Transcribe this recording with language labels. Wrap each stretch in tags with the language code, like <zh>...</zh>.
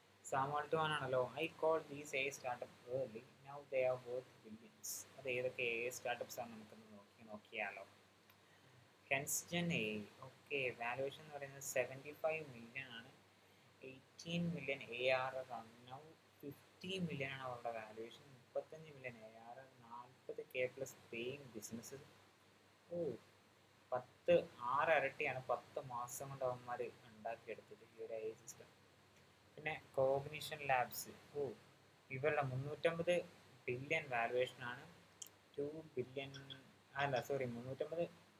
<en>സാമാൾട്ടുവാനാണല്ലോ. I call these AI startup early, now they are worth billions.</en> <ml>അത് ഏതൊക്കെ AI startups ആണ് നമുക്കൊന്ന് നോക്കിയാലോ. Kensgen AI, ഓക്കെ, വാലുവേഷൻ എന്ന് പറയുന്നത് 75 million ആണ്.</ml> <en>18 million ARR ആണ്.</en> <ml>നൗ 50 million ആണ് അവരുടെ valuation.</ml> <en>35 million ARR, 40K plus paying business.</en> <ml>ഓ, 6 ഇരട്ടിയാണ് 10 മാസം കൊണ്ട് അവന്മാർ ഉണ്ടാക്കിയെടുത്തത് ഈ ഒരു AI സിസ്റ്റം. പിന്നെ കോഗ്നിഷൻ ലാബ്സ്. ഓ, ഇവരുടെ 350 billion വാലുവേഷനാണ്. 2 billion 350</ml>